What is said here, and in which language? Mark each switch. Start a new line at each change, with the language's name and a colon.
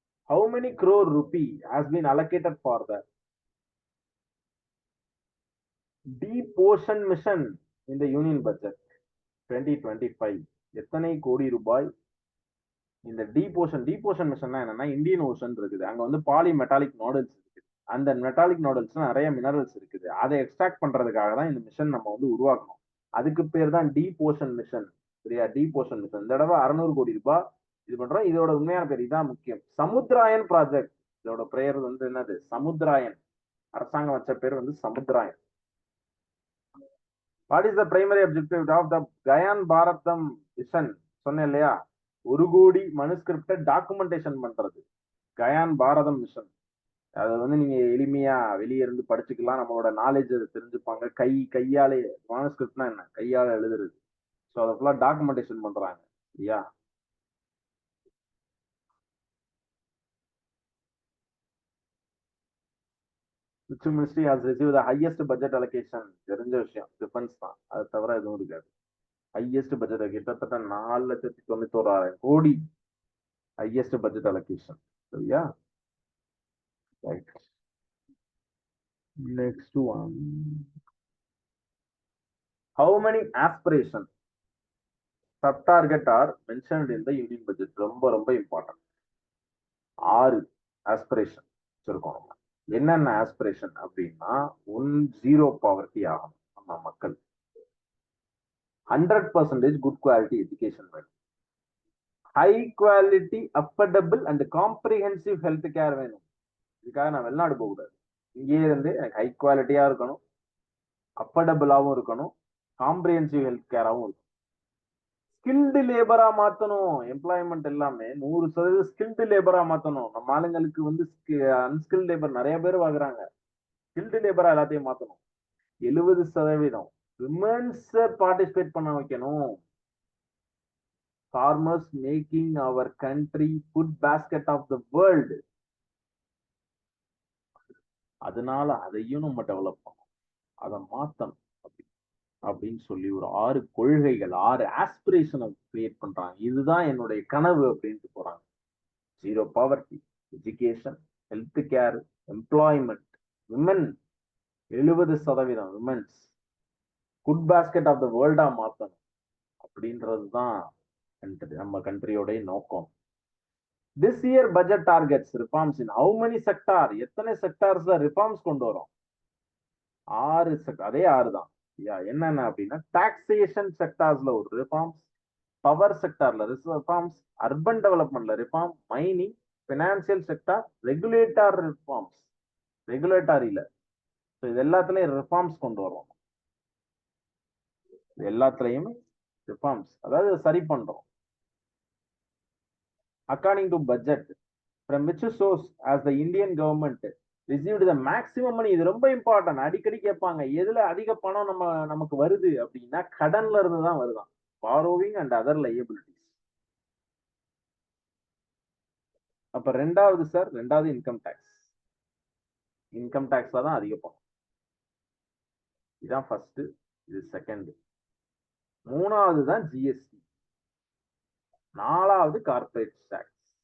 English: How many crore rupee has been allocated for the deep ocean mission in the union budget 2025?
Tamil: எத்தனை கோடி ரூபாய் இந்த deep ocean மிஷன்னா என்னன்னா, Indian ocean இருக்குது. அங்க வந்து பாலி மெட்டாலிக் மாடல்ஸ் இருக்குது. அந்த மெட்டாலிக் மாடல்ஸ்ல நிறைய மினரல்ஸ் இருக்குது. அதை எக்ஸ்ட்ராக்ட் பண்றதுக்காக தான் இந்த மிஷன் நம்ம வந்து உருவாக்கணும். அதுக்கு பேர் தான் டீப் ஓஷன் மிஷன். சரியா? Deep ocean mission. இந்த தடவை 600 கோடி ரூபாய் இது பண்றோம். இதோட உண்மையான பேர் இதான் முக்கியம். சமுத்திராயன் ப்ராஜெக்ட். இதோட பெயர் வந்து என்னது? சமுத்திராயன். அரசாங்கம் வச்ச பேர் வந்து Samudrayaan.
English: What is the primary objective of the Gyan Bharatam mission?
Tamil: சொன்னேன் இல்லையா? 1 கோடி மனுஸ்கிரிப்ட டாக்குமெண்டேஷன் பண்றது. கயான் பாரதம் மிஷன். அதை வந்து நீங்க எளிமையா வெளியே இருந்து படிச்சுக்கலாம். நம்மளோட நாலேஜ் அதை தெரிஞ்சுப்பாங்க. கையாலே மானுஸ்கிரிப்ட்னா என்ன? கையால எழுதுறது. ஸோ அதை ஃபுல்லா டாக்குமெண்டேஷன் பண்றாங்க. இல்லையா?
English: Which ministry has received the highest budget allocation?
Tamil: தெரிஞ்ச விஷயம். டிஃபென்ஸ் தான். அது தவிர எதுவும் இருக்காது. ஹையஸ்ட் பட்ஜெட் கிட்டத்தட்ட 4,91,000 கோடி ஹையஸ்ட் பட்ஜெட் அலோகேஷன். சரியா? Right.
English: Next one. How many aspirations sub-target are mentioned in the union budget?
Tamil: ரொம்ப ரொம்ப இம்பார்ட்டன்ட். 6 ஆஸ்பிரேஷன் வச்சிருக்கோம் நம்ம. என்னென்ன ஆஸ்பிரேஷன் அப்படின்னா, 0 பாவர்ட்டி ஆகணும் நம்ம மக்கள். 100% குட் குவாலிட்டி எஜுகேஷன் வேணும். High quality affordable and comprehensive health care வேணும். இதுக்காக நான் வெளிநாடு போகக்கூடாது. இங்கே இருந்து எனக்கு ஹை குவாலிட்டியா இருக்கணும், அஃபர்டபுளாகவும் இருக்கணும், காம்ப்ரிஹென்சிவ் ஹெல்த் கேராகவும் இருக்கும். ஸ்கில்டு லேபரா மாத்தணும். எம்ப்ளாய்மெண்ட் எல்லாமே 100% ஸ்கில்டு லேபரா மாத்தணும். நம்ம ஆளுங்களுக்கு வந்து அன்ஸ்கில்டு லேபர் நிறைய பேர் வாங்குறாங்க. ஸ்கில்டு லேபரா எல்லாத்தையும் மாத்தணும். 70% விமன்ஸ் பார்ட்டிசிபேட் பண்ண வைக்கணும்.
English: farmers making our country food basket of the world.
Tamil: அதனால அதையும் நம்ம டெவலப் பண்ணணும். அதை மாத்தணும் அப்படின்னு சொல்லி ஒரு 6 கொள்கைகள், 6 ஆஸ்பிரேஷனை கிரியேட் பண்றாங்க. இதுதான் என்னுடைய கனவு அப்படின்ட்டு போறாங்க. 0 poverty, education, health care, employment, women 70% women's good basket of the வேர்ல்டா மாத்தணும் அப்படின்றதுதான் நம்ம கண்ட்ரியோடைய நோக்கம்.
English: This year budget targets reforms in how many sector?
Tamil: எத்தனை செக்டார்ஸ்ல ரிஃபார்ம்ஸ் கொண்டு வரோம்? 6 செக்டார். அதே 6 தான். என்னென்ன அப்படின்னா, டாக்ஸேஷன் செக்டார்ஸ்ல ஒரு reforms, power செக்டார்ல reforms, urban டெவலப்மெண்ட்ல reform, mining, financial sector, regulator reforms. ரெகுலேட்டரியில இது எல்லாத்துலயும் ரிஃபார்ம்ஸ் கொண்டு வரோம். எல்லாத்துலயும் ரிஃபார்ம்ஸ், அதாவது சரி பண்றோம்.
English: According to budget, from which source as the Indian government received the maximum money?
Tamil: இது ரொம்ப இம்பார்ட்டன்ட். அடிக்கடி கேட்பாங்க, எதுல அதிக பணம் நமக்கு வருது அப்படின்னா, கடன்ல இருந்து தான் வருதான்.
English: borrowing and other liabilities.
Tamil: அப்ப ரெண்டாவது சார், ரெண்டாவது இன்கம் டாக்ஸ். இன்கம் டாக்ஸ்ல தான் அதிக பணம். இதான் ஃபர்ஸ்ட், இது செகண்ட். மூணாவது தான் ஜிஎஸ்டி. நாலாவது கார்பரேட் டாக்ஸ்.